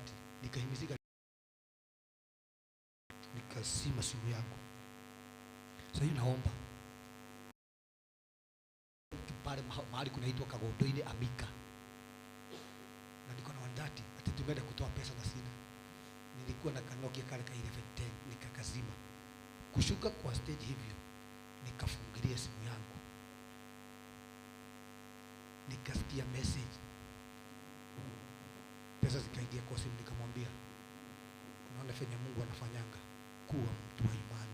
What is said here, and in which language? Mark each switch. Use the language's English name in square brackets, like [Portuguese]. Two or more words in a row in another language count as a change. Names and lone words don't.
[Swahili] Nikahimizika, nikasima simu yangu. Sasa hiyo naomba pale mahali kunaitwa Kagondo ile Amika. Na niko na 130, ati tumeenda kutoa pesa na sina. Nilikuwa na Kanokia kale ka 1110, nikakazima. Kushuka kwa stage hivyo, nikafungilia simu yangu. Nikasikia message. Pesa zikaingia kwa simu, nikamwambia, unaona fanya Mungu anafanyanga, kuwa mtu wa imani.